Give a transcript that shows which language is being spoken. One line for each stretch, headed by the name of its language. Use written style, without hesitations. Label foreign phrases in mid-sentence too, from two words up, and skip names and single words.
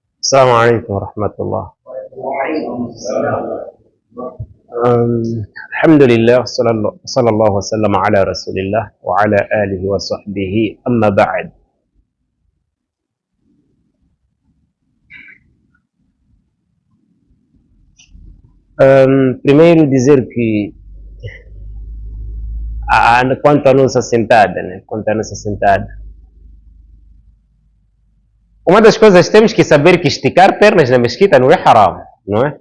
Arabic: السلام عليكم ورحمة الله. الحمد لله صلى الله وسلم على رسول الله وعلى آله وصحبه. أما بعد،
Portuguese: primeiro dizer que quanto à nossa sentada, né? Uma das coisas temos que saber que esticar pernas na mesquita não é haram, não é?